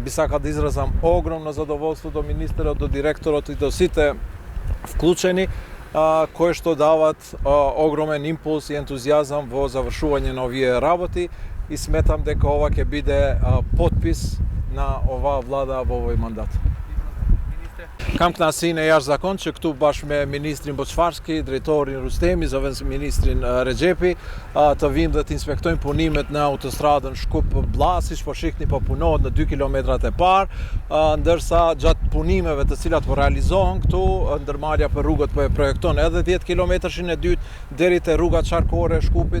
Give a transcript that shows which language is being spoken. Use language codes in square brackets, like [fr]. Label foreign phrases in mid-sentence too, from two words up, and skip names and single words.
[mk] Би сакал да изразам огромно задоволство до министерот, до директорот и до сите вклучени кои што дават огромен импулс и ентузијазам во завршување на овие работи и сметам дека ова ќе биде потпис на оваа влада во овој мандат. [sq] Kam kënaqësinë e jashtëzakonshme që këtu bashkë me ministrin Bocvarski, drejtorin Rustemi, zëvendës ministrin Rexhepi, të vim dhe të inspektojmë punimet në autostradën Shkup-Blla, siç po shihni po punohet në 2 kilometrat e parë, ndërsa gjatë punimeve të cilat po realizohen këtu, ndërmarrja për rrugët po e projekton edhe 10 kilometrshin e dytë deri te rruga qarkore e Shkupit.